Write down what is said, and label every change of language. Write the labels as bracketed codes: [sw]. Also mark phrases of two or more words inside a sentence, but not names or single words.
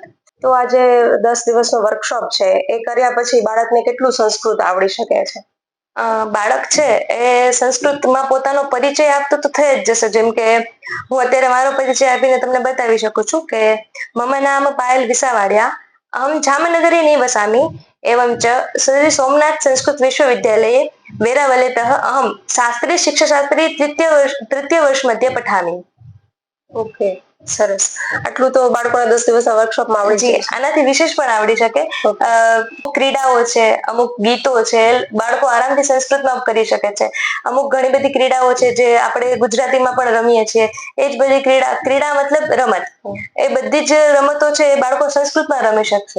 [gu] તો આજે 10 દિવસનો વર્કશોપ છે એ કર્યા પછી બાળકને કેટલું સંસ્કૃત આવડી શકે છે? બાળક છે એ સંસ્કૃતમાં પોતાનો પરિચય આપતો તો થઈ જ જશે. જેમ કે હું અત્યારે મારો પરિચય આપીને તમને બતાવી શકું છું કે [sa] मम नाम पायल विसावाडिया, अहम जामनगरी निवसामी, एवं च श्री सोमनाथ संस्कृत विश्वविद्यालये वेरावलेतः अहम शास्त्री शिक्षाशास्त्री तृतीय वर्ष मध्ये पठामि. [gu] ઓકે, સરસ. આટલું તો બાળકોને 10 દિવસના વર્કશોપમાં આવડી જાય. આનાથી વિશેષ પણ આવડી શકે. ક્રીડાઓ છે, અમુક ગીતો છે, બાળકો આરામથી સંસ્કૃતમાં કરી શકે છે. અમુક ઘણી બધી ક્રીડાઓ છે જે આપણે ગુજરાતીમાં પણ રમીએ છીએ. એ જ બધી ક્રીડા મતલબ રમત, એ બધી જ રમતો છે એ બાળકો સંસ્કૃતમાં રમી શકશે.